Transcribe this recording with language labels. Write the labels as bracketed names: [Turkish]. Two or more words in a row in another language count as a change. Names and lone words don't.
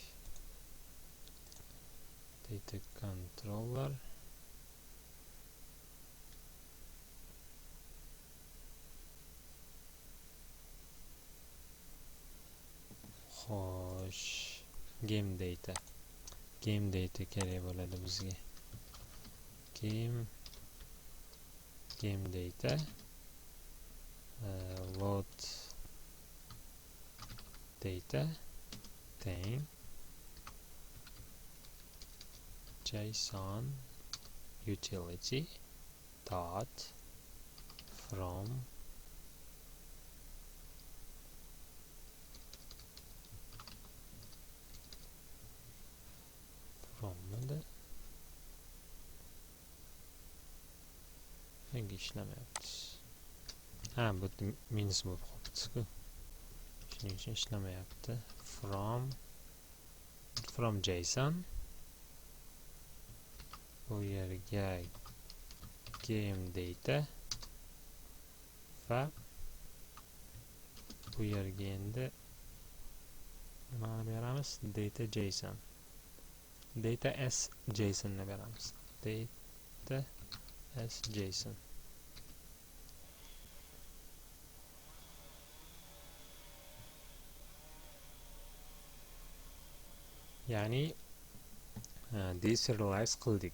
[English] Data controller [Uzbek] xo'sh, [English] game data [Uzbek] kerak bo'ladi bizga. [English] Game data load data thing JSON utility dot from edi. [Uzbek] Nega ishlamayapti? Bu minus bo'lib qolibdi-ku. Shuning uchun ishlamayapti. [English] From JSON [Uzbek] bu yerga [English] game data [Uzbek] va bu yerga endi nima beramiz? [English] Data JSON. Data as JSON [Uzbek] ni beramiz. [English] Data as JSON. [Uzbek] Ya'ni deserialize qildik.